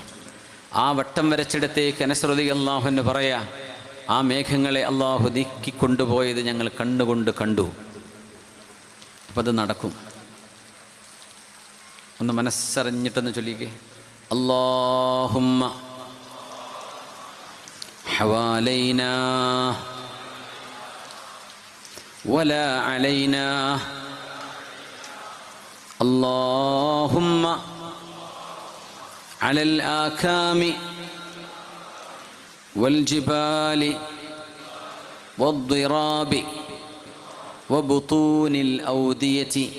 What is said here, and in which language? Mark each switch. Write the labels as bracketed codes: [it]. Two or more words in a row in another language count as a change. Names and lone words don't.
[ml] ആ വട്ടം വരച്ചിടത്തേക്ക് അനസ് [ar] رضي الله عنه [ml] പറയാ, ആ മേഘങ്ങളെ അള്ളാഹു നീക്കിക്കൊണ്ടുപോയത് ഞങ്ങൾ കണ്ണുകൊണ്ട് കണ്ടു. അപ്പം അത് നടക്കും. ഒന്ന് മനസ്സറിഞ്ഞിട്ടൊന്ന് ചൊല്ലിക്കേ. [ar] അല്ലാഹുമ്മ حوالينا ولا علينا اللهم على الآكام والجبال والضراب وبطون الأودية